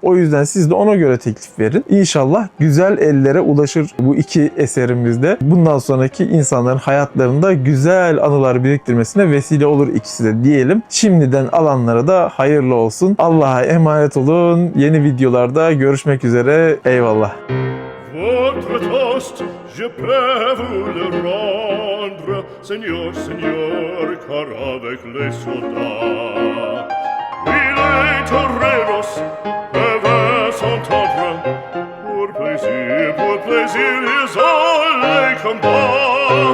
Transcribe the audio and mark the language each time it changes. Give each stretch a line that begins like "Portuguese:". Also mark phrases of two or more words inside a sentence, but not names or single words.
Turkish: O yüzden siz de ona göre teklif verin. İnşallah güzel ellere ulaşır bu iki eserimizde. Bundan sonraki insanların hayatlarında güzel anılar biriktirmesine vesile olur ikisi de diyelim. Şimdiden alanlara da hayırlı olsun. Allah'a emanet olun. Yeni videolarda görüşmek üzere. Eyvallah.
French: Votre toast, je peux vous le rendre, Seigneur, Seigneur, car avec les soldats, oui, les toreros peuvent s'entendre, pour plaisir, ils ont les combats.